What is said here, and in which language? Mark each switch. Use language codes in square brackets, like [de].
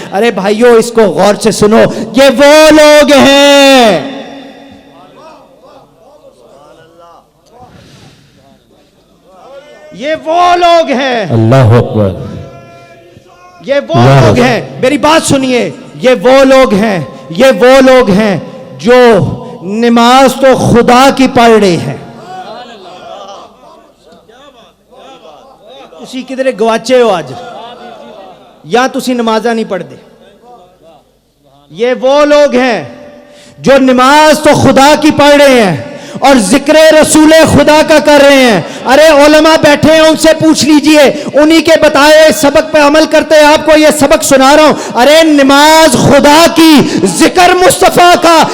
[ur] ارے بھائیو اس کو غور سے سنو, یہ وہ لوگ ہیں یہ وہ لوگ ہیں اللہ اکبر, یہ وہ لوگ ہیں, میری بات سنیے, یہ وہ لوگ ہیں, یہ وہ لوگ ہیں جو نماز تو خدا کی پڑھ رہے ہیں. [pa] تسی کدھر گواچے ہو آج, یا تسی نمازاں نہیں پڑھ دے. [ur] یہ وہ لوگ ہیں جو نماز تو خدا کی پڑھ رہے ہیں اور ذکر رسول خدا کا کر رہے ہیں. ارے علماء بیٹھے ہیں, ان سے پوچھ لیجئے, انہی کے بتائے سبق پہ عمل کرتے ہیں. آپ کو یہ سبق سنا رہا ہوں. ارے نماز خدا کی, ذکر مصطفیٰ کا.